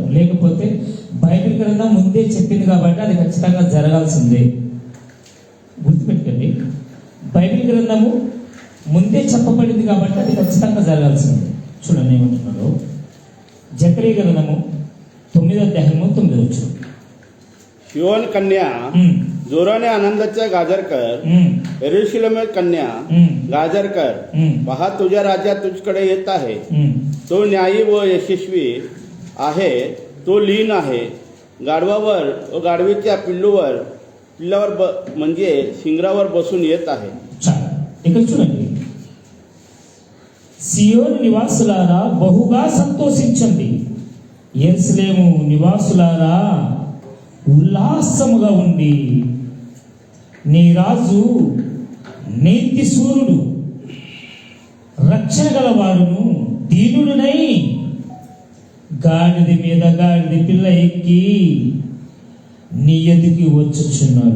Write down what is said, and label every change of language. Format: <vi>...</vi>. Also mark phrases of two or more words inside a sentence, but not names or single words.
<te>లేకపోతే బైబిల్ గ్రంథం ముందే చెప్పింది కాబట్టి అది ఖచ్చితంగా జరగాల్సిందే. గుర్తుపెట్టుకోండి, బైబిల్ గ్రంథము ముందే చెప్పబడింది కాబట్టి అది ఖచ్చితంగా జరగాల్సిందే. చూడండి ఏమంటున్నాడు. జకరియా గ్రంథము 9వ అధ్యాయము 9వ వచనం.</te> <mr>सियोन कन्या जोराने आनंदाचा गाजर कर, यरूशलेम कन्या गाजर कर, पहा तुझा राजा तुझकडे येत आहे. तो न्यायी व यशस्वी आहे, तो लीन आहे. गाढवावर व गाढवीच्या पिल्लावर म्हणजे शिंगरावर बसून येत आहे.</mr> <te>ఇక్కడ చూడండి, సియోను నివాసులారా బహుగా సంతోషించండి, యెరూషలేము నివాసులారా ఉల్లాసముగా ఉండి, నీ రాజు నీతి సూర్యుడు రక్షణ గలవాడును దీనుడునై గాడిద మీద గాడిద పిల్ల ఎక్కి నీ ఎదుకి వచ్చుచున్నాడు.</te>